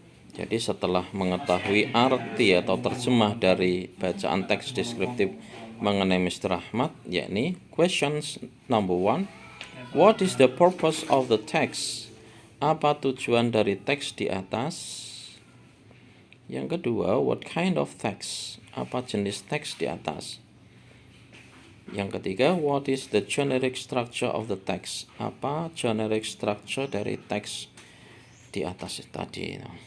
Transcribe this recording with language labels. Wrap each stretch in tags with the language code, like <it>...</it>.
<id>Jadi setelah mengetahui arti atau terjemah dari bacaan teks deskriptif mengenai Mr.</id> <en>Ahmad,</en> <id>yakni</id> <en>questions number 1, what is the purpose of the text?</en> <id>Apa tujuan dari teks di atas? Yang kedua,</id> <en>what kind of text?</en> <id>Apa jenis teks di atas? Yang ketiga,</id> <en>what is the generic structure of the text?</en> <id>Apa generic structure dari teks di atas tadi?</id>